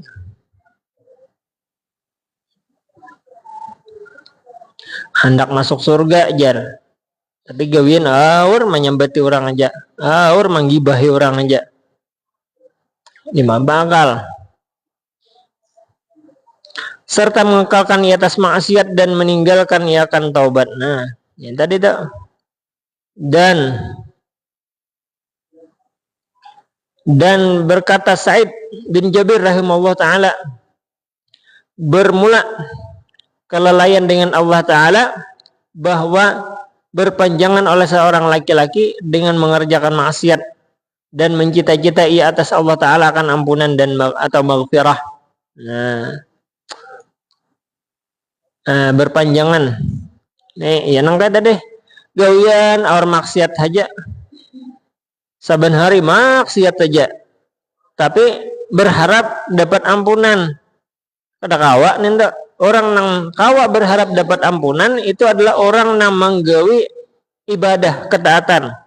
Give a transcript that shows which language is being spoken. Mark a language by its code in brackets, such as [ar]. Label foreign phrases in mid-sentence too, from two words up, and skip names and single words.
[bjn] Hendak masuk surga jar, tapi gawian menyambati orang aja, menggibahi orang aja. Lima bakal. [ms] Serta mengekalkan ia atas maksiat dan meninggalkan ia akan taubat. [bjn] Nah, yang tadi tak. [ms] Dan berkata Sa'id bin Jabir [ar] رحمه الله تعالى, [ms] bermula kelalaian dengan Allah Ta'ala bahwa berpanjangan oleh seorang laki-laki dengan mengerjakan maksiat dan mencita-cita ia atas Allah Ta'ala akan ampunan dan atau maghfirah. [bjn] Berpanjangan nih ya nang kata deh gawian awar maksiat aja, saban hari maksiat aja, tapi berharap dapat ampunan. Kada kawa nih orang nang kawa berharap dapat ampunan itu adalah orang nang menggawi ibadah ketaatan.